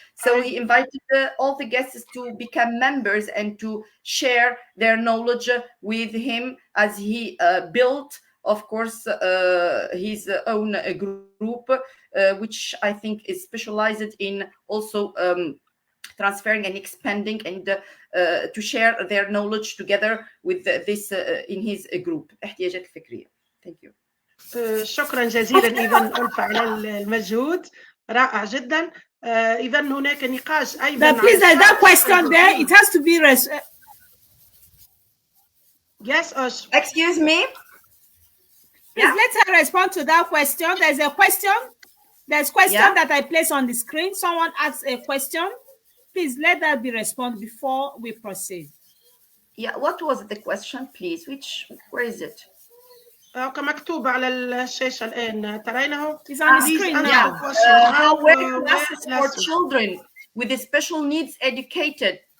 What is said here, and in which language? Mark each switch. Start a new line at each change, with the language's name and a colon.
English: So he invited all the guests to become members and to share their knowledge with him as he built, of course, his own group, which I think is specialized in also transferring and expanding and to share their knowledge together with this in his group.
Arabic: احتياجات الفكرية.
English: Thank you.
Arabic: شكرا جزيلا إذن ألفا على المجهود رائع جدا. إذن هناك نقاش أيضا.
English: Please, that question there, it has to be Yes, Osh. Excuse me. Please let her respond to that question. There's a question. There's question that I place on the screen. Someone asks a question. Please let that be responded before we proceed. Yeah, what was the question, please? Where is it?
Arabic: مكتوب على الشاشة الآن ترينه.
English: It's on the screen now. How were classes for children with special needs educated?